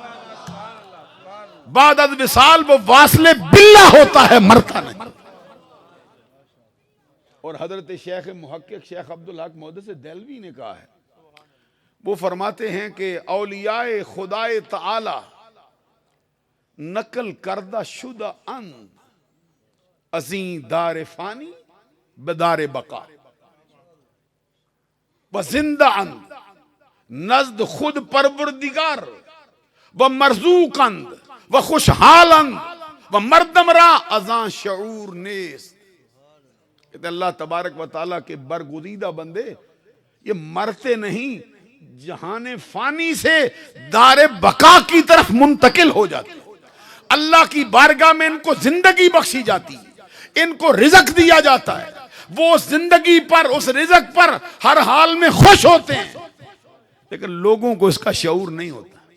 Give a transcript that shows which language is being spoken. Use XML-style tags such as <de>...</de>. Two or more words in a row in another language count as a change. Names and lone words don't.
<ur>بعد از وصال وہ واصل باللہ ہوتا ہے، مرتا نہیں. اور حضرت شیخ محقق شیخ عبدالحق محدث دہلوی نے کہا ہے، وہ فرماتے ہیں کہ اولیاء خدائے تعالی</ur> <fa>نقل کردہ شدہ اند ازیں دار فانی بدار بقا و زندہ اند نزد خود پروردگار و مرزوق اند و خوشحال اند و مردم را ازاں شعور نیست.</fa> <ur>کہتے اللہ تبارک و تعالیٰ کے برگزیدہ بندے یہ مرتے نہیں، جہان فانی سے دار بقا کی طرف منتقل ہو جاتے. اللہ کی بارگاہ میں ان کو زندگی بخشی جاتی، ان کو رزق دیا جاتا ہے، وہ اس زندگی پر اس رزق پر ہر حال میں خوش ہوتے ہیں، لیکن لوگوں کو اس کا شعور نہیں ہوتا.</ur>